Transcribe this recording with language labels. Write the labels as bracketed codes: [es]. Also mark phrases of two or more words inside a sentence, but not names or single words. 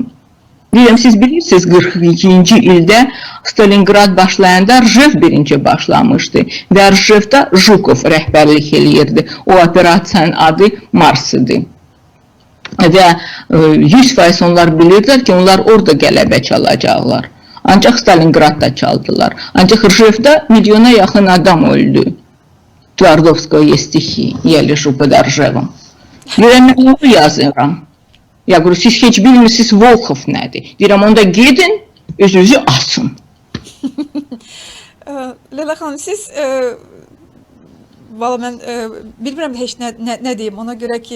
[az] Deyirəm, siz bilirsiniz, 42-ci ildə Stalingrad başlayanda Rjev birinci başlamışdı və Rjevdə Jukov rəhbərlik eləyirdi. O operasiyanın adı Mars idi. Və 100% onlar bilirdilər ki, onlar orada qələbə çalacaqlar. Ancaq Stalingradda çaldılar. Ancaq Rjevdə milyona yaxın adam öldü. [ru] Tvardovskoye stихи, я лежу под Ржевом. [az] Deyirəm, mən onu yazıram. Ya, siz heç bilmirsiniz Volxov nədir? Deyirəm, onda gedin, özünüzü asın. Leyla xanım, siz valla mən bilmirəm heç nə deyim, ona görə ki